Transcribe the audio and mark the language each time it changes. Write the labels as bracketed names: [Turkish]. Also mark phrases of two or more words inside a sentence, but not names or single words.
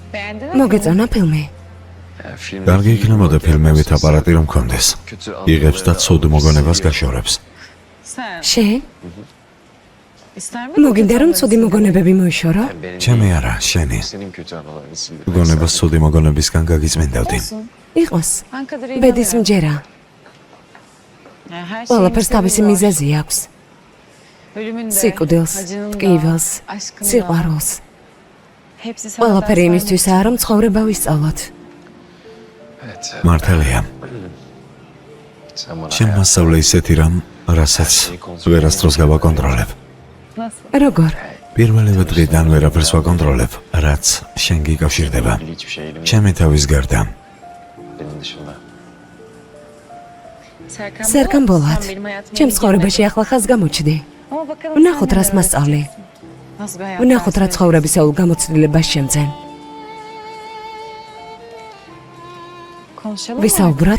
[Georgian] მოგეწონა ფილმი? კარგი იქნებოდა ფილმებით აპარატი რომ მქონდეს. იღებს და ცუდ მოგონებას გაშორებს. [Turkish] Sen [Georgian] შენ? [Turkish] ister miydin? [Georgian] მოგინდა რომ ცუდი მოგონებები მოიშორო? ჩემი არა, შენი. [Turkish] Senin kötü anılarını sildim. [Georgian] გონებას ცუდი მოგონებისგან გაგიწმინდავდი. იყოს. [Turkish] Ben kadarıyla [Georgian] ბედის მჯერა. [Turkish] Yani her şeyin [Georgian] ყველაფერს [Turkish] sebebi [Georgian] თავისი [Turkish] var. [Georgian] მიზეზი აქვს. [Turkish] Ölümün de, [Georgian] სიკვდილს, [Turkish] acının da, [Georgian] ტკივილს, [Turkish] aşkın da. [Georgian] სიყვარულს. [Turkish] Hepsi senden [Georgian] ყველაფერი [Turkish] sayılır. [Georgian] იმისთვისაა, რომ ცხოვრება ვისწავლოთ. [Turkish] Evet. [Georgian] მართალია. [Turkish] Sen bana [Georgian] შენ მასწავლე ისეთი რამ, რასაც ვერასდროს გავაკონტროლებ. [Turkish] Nasıl? [Georgian] როგორ? პირველივე დღიდან ვერაფერს ვაკონტროლებ, რაც შენ გიკავშირდება. [Turkish] ilgili hiçbir şey elimde [Georgian] ჩემი თავის გარდა. [Turkish] benim dışında. [Georgian] სერგან ბოლად. ჩემს ცხოვრებაში ახლა ხაზს გამოჩდი. ვნახოთ, რას მასწავლი. ვნახოთ, რა ცხოვრებისეულ გამოცდილებას შემძენ. ვისაუბროთ?